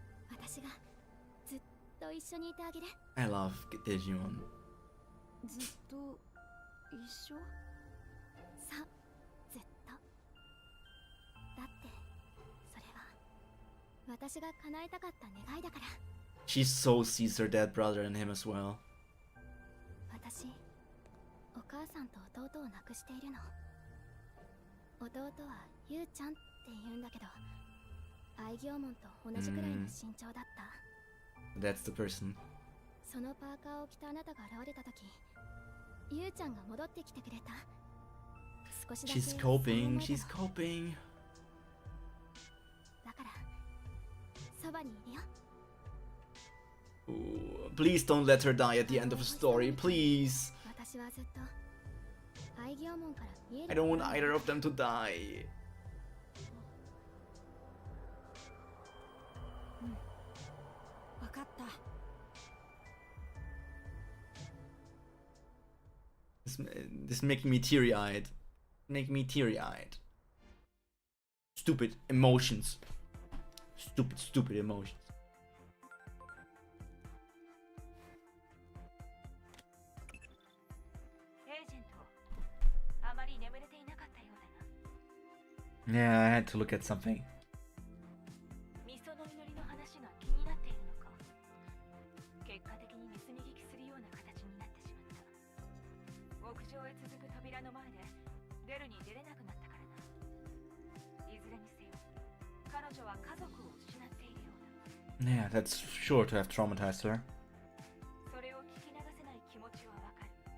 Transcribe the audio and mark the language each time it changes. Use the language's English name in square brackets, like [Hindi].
[Japanese] 私がずっと一緒にいてあげる。 [English] I love Digimon. [Japanese] ずっと一緒？そう、ずっと。だってそれは私が叶えたかった願いだから。 [English] She so sees her dead brother in him as well. [Japanese] 私、お母さんと弟を亡くしているの。弟はゆうちゃんって言うんだけど、愛行門と同じくらいの身長だった。 [English] That's the person. [Japanese] そのパーカーを着たあなたが現れた時、ゆうちゃんが戻ってきてくれた。少しだけ。 [English] She's coping, she's coping. [Japanese] だからそばにいるよ。 [English] Ooh, please don't let her die at the end of the story, please. [Japanese] 私はずっと愛行門から見える。 [English] I don't want either of them to die. [Japanese] わかった。 [English] This making me teary-eyed. Make me teary-eyed. Stupid emotions. Stupid emotions. [Japanese] エージェント、あまり眠れていなかったようだな。 [English] Yeah, I had to look at something. [Japanese] ミソの祈りの話が気になっているのか。結果的に盗み聞きするような形になってしまった。屋上長へ続く扉の前で出るに出れなくなったからな。いずれにせよ、彼女は家族を失っているようだ。 [English] Yeah, that's sure to have traumatized her. [Japanese] それを聞き流せない気持ちはわかる。